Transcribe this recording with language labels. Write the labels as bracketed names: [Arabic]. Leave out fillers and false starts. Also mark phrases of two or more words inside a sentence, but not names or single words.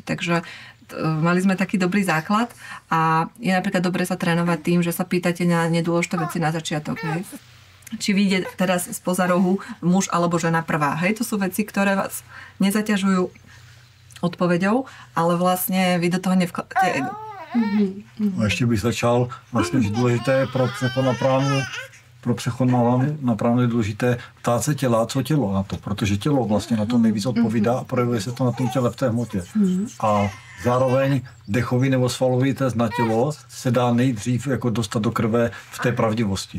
[Slovak] Takže mali sme taký dobrý základ a je napríklad dobre sa trénovať tým, že sa pýtate na nedôležité veci na začiatok. Hej. Či vyjde teraz spoza rohu muž alebo žena prvá. Hej, to sú veci, ktoré vás nezaťažujú odpoveďou, ale vlastne vy do toho nevkladáte. [Czech] A ještě bych začal, vlastně, že důležité je pro přechod na pránu je důležité ptát se těla, co tělo na to, protože tělo vlastně na to nejvíc odpovídá a projevuje se to na tom těle v té hmotě. A zároveň dechový nebo svalový test na tělo se dá nejdřív jako dostat do krve v té pravdivosti.